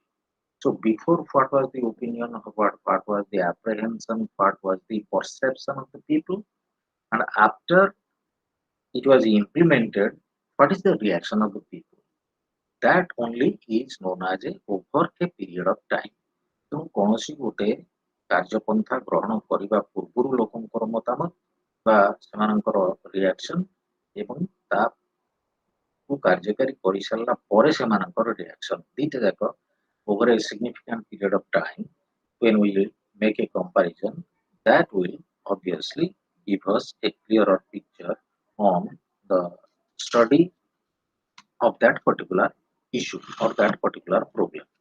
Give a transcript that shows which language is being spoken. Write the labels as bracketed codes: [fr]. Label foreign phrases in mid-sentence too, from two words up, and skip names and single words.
[en] So before, what was the opinion of what was the apprehension, what was the perception of the people, and after it was implemented, what is the reaction of the people? That only is known as a over a period of time. [or] ତେଣୁ କୌଣସି ଗୋଟେ କାର୍ଯ୍ୟପନ୍ଥା ଗ୍ରହଣ କରିବା ପୂର୍ବରୁ ଲୋକଙ୍କର ମତାମତ ବା ସେମାନଙ୍କର ରିଆକ୍ସନ ଏବଂ ତାକୁ କାର୍ଯ୍ୟକାରୀ କରିସାରିଲା ପରେ ସେମାନଙ୍କର ରିଆକ୍ସନ ଦିଟା ଯାକ [en] over a significant period of time when we make a comparison that will obviously give us a clearer picture on the study of that particular issue or that particular problem.